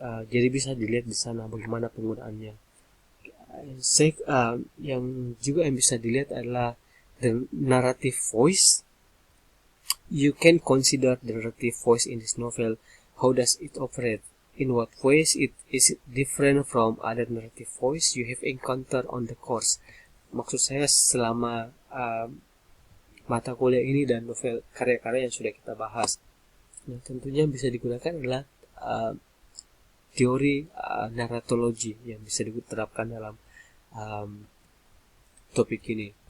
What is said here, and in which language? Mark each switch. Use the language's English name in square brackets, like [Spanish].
[Indonesian] Jadi bisa dilihat di sana bagaimana penggunaannya. Yang juga yang bisa dilihat adalah [English] the narrative voice. You can consider the narrative voice in this novel. How does it operate? In what ways is it different from other narrative voice you have encountered on the course? [Indonesian] Maksud saya selama mata kuliah ini dan novel karya-karya yang sudah kita bahas. Nah, tentunya bisa digunakan adalah teori narratologi yang bisa diterapkan dalam topik ini.